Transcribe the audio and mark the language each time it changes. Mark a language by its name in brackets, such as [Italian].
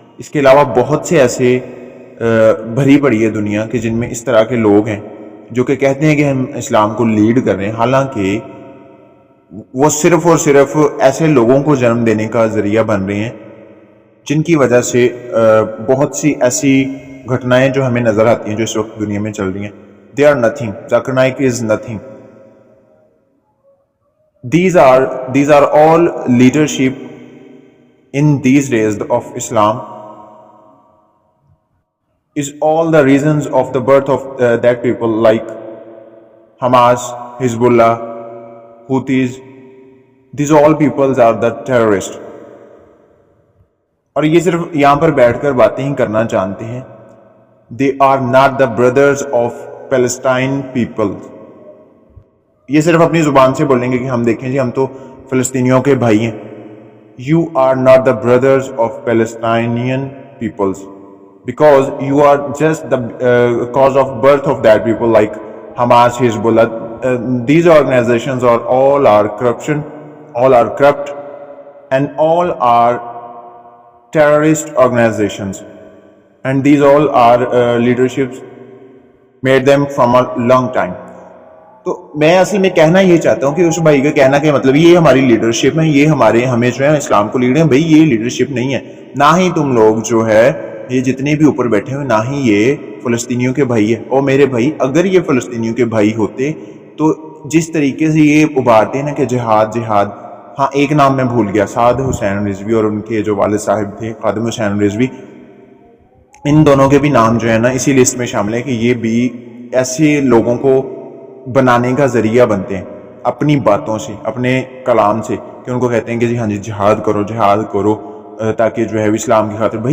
[Hindi] इसके अलावा बहुत से ऐसे भरी पड़ी है दुनिया कि जिनमें इस तरह के लोग हैं जो कि कहते हैं कि हम इस्लाम को लीड कर रहे हैं, हालांकि वो सिर्फ और सिर्फ ऐसे लोगों को जन्म देने का जरिया बन रहे हैं जिनकी वजह से बहुत सी ऐसी घटनाएं जो हमें नजर आती हैं जो इस वक्त दुनिया में चल रही हैं, [English] They are nothing. Zakir Naik is nothing. These are all leadership in these days of Islam is all the reasons of the birth of that people like Hamas, Hezbollah, Houthis. These all peoples are the terrorists. [Hindi] और ये सिर्फ यहाँ पर बैठकर बातें ही करना जानते हैं। [English] They are not the brothers of Palestine people. [Hindi] ये सिर्फ अपनी जुबान से बोलेंगे कि हम देखें जी, हम तो फिलिस्तीनियों के भाई हैं। [English] You are not the brothers of Palestinian peoples because you are just the cause of birth of that people like Hamas, Hezbollah. These organizations are all are corruption, all are corrupt, and all are terrorist organizations, and these all are leaderships made them from a long time. [Hindi] तो मैं असल में कहना ये चाहता हूँ कि उस भाई का कहना क्या मतलब, ये हमारी लीडरशिप है, ये हमें जो है इस्लाम को लीड है। भाई ये लीडरशिप नहीं है, ना ही तुम लोग जो है ये जितने भी ऊपर बैठे हुए, ना ही ये फिलिस्तीनियों के भाई है। और मेरे भाई, अगर ये फिलिस्तीनियों के भाई होते तो जिस तरीके से ये उभारते हैं ना कि जिहाद जिहाद, हाँ एक नाम मैं भूल गया, साद हुसैन रिजवी और उनके जो वालिद साहब थे खादिम हुसैन रिजवी, इन दोनों के भी नाम जो है ना इसी लिस्ट में शामिल है कि ये भी ऐसे लोगों को बनाने का जरिया बनते हैं अपनी बातों से, अपने कलाम से, कि उनको कहते हैं कि जी हाँ जी जिहाद करो ताकि जो है इस्लाम की खातिर।